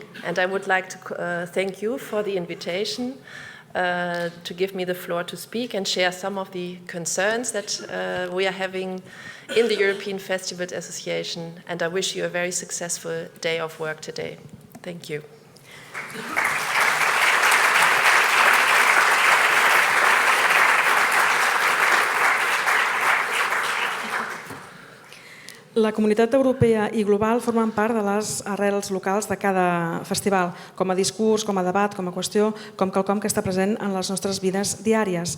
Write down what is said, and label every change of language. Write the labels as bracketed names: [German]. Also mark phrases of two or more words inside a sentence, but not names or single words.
[English] And I would like to thank you for the invitation to give me the floor to speak and share some of the concerns that we are having in the European Festivals Association. And I wish you a very successful day of work today. Thank you. [Catalan] La comunitat europea i global formen part de les arrels locals de cada festival, com a discurs, com a debat, com a qüestió, com quelcom que està present en les nostres vides diàries.